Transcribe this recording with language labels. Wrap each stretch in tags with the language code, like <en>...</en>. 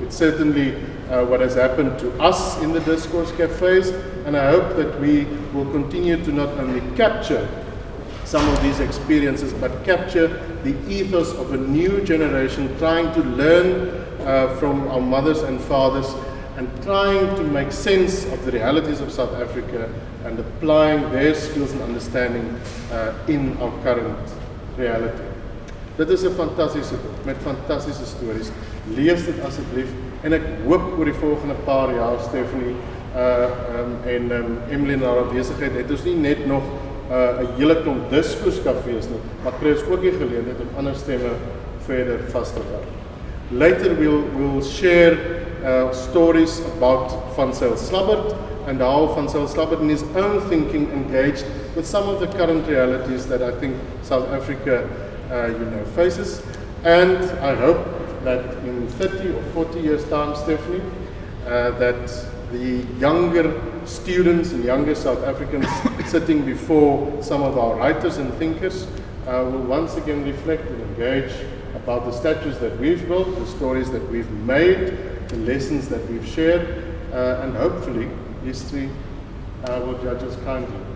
<en>It's certainly what has happened to us in the discourse cafes, and I hope that we will continue to not only capture some of these experiences, but capture the ethos of a new generation trying to learn from our mothers and fathers and trying to make sense of the realities of South Africa and applying their skills and understanding in our current reality.</en> <af>Dit is 'n fantastiese boek met fantastiese stories. Lees dit asseblief, en ek hoop oor die volgende paar jaar, Stephanie en Emily na haar besigheid, het ons nie net nog 'n hele klomp diskoskafees nie, maar kry ons ook die geleentheid om ander stemme verder vas te werk.</af> <en>Later we'll share stories about Van Zyl Slabbert and how Van Zyl Slabbert in his own thinking engaged with some of the current realities that I think South Africa faces. And I hope that in 30 or 40 years time, Stephanie, that the younger students and younger South Africans sitting before some of our writers and thinkers will once again reflect and engage about the statues that we've built, the stories that we've made, the lessons that we've shared, and hopefully history will judge us kindly.</en>